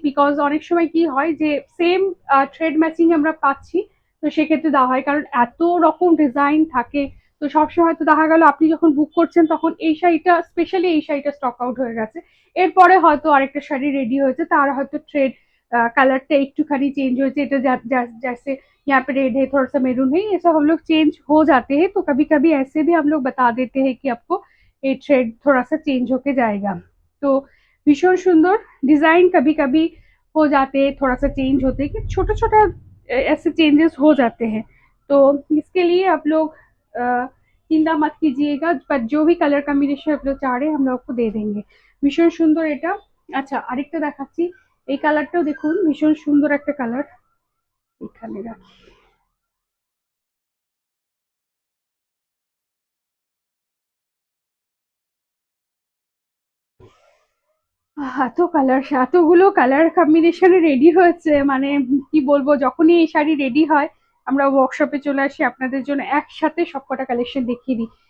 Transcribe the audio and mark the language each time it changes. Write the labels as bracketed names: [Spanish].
[Bangla] Because অনেক সময় কি হয় যে সেম থ্রেড ম্যাচিং আমরা পাচ্ছি, তো সেক্ষেত্রে দেওয়া হয়, কারণ এত রকম ডিজাইন থাকে। তো সবসময় তো দেখা গেল আপনি যখন বুক করছেন তখন এই শাড়িটা, স্পেশালি এই শাড়িটা স্টক আউট হয়ে গেছে, এরপরে হয়তো আরেকটা শাড়ি রেডি হয়েছে, তার হয়তো থ্রেड कलरটা একটুখানি চেঞ্জ হয়েছে, এটা [Hindi] जैसे यहाँ पे रेड है, थोड़ा सा मेरून है, ये सब हम लोग चेंज हो जाते हैं। तो कभी कभी ऐसे भी हम लोग बता देते हैं कि आपको ये थ्रेड थोड़ा सा चेंज होके जाएगा। तो भीषण सुंदर डिजाइन कभी कभी हो जाते हैं, थोड़ा सा चेंज होते हैं, कि छोटा छोटा ऐसे चेंजेस हो जाते हैं। तो इसके लिए आप लोग चिंता मत कीजिएगा, पर जो भी कलर कॉम्बिनेशन आप लोग चाह रहे हैं हम लोग आपको दे देंगे। [Bangla] भीषण सुंदर এটা। আচ্ছা আরেকটা দেখাচ্ছি, এই কালারটাও দেখুন ভীষণ সুন্দর একটা কালার, এখানে রাখি। এত কালার, এতগুলো কালার কম্বিনেশনে রেডি হয়েছে, মানে কি বলবো, যখনই এই শাড়ি রেডি হয় আমরা ওয়ার্কশপে চলে আসি আপনাদের জন্য একসাথে সবকটা কালেকশন দেখিয়ে দিই।